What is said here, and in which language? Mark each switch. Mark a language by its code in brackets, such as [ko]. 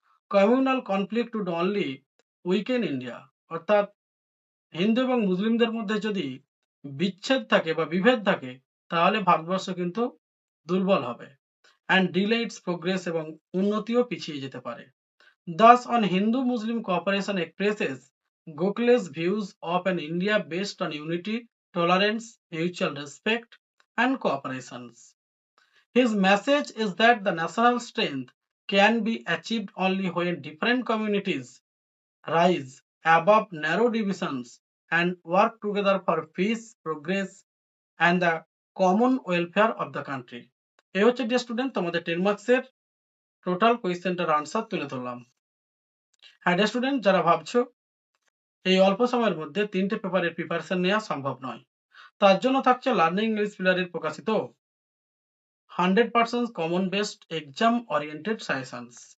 [en] communal conflict would only weaken India, [bn] অর্থাৎ হিন্দু এবং মুসলিমদের মধ্যে যদি বিচ্ছেদ থাকে বা বিভেদ থাকে তাহলে ভারতবর্ষ কিন্তু দুর্বল হবে [en] and delay its progress, [bn] এবং উন্নতিও পিছিয়ে যেতে পারে। [en] Thus, on Hindu-Muslim cooperation expresses Gokhale's views of an India based on unity, tolerance, mutual respect, and cooperations. His message is that the national strength can be achieved only when different communities rise above narrow divisions and work together for peace, progress, and the common welfare of the country. [bn] এই হচ্ছে dear student তোমাদের 10 মার্কসের total কোয়েশ্চেনটার answer তুলে ধরলাম। হ্যাঁ dear student, যারা ভাবছো এই অল্প সময়ের মধ্যে 3টে পেপারের প্রিপারেশন নেওয়া সম্ভব নয়, তার জন্য থাকছে লার্নিং ইংলিশ পিলারের প্রকাশিত 100% common based exam oriented suggestions.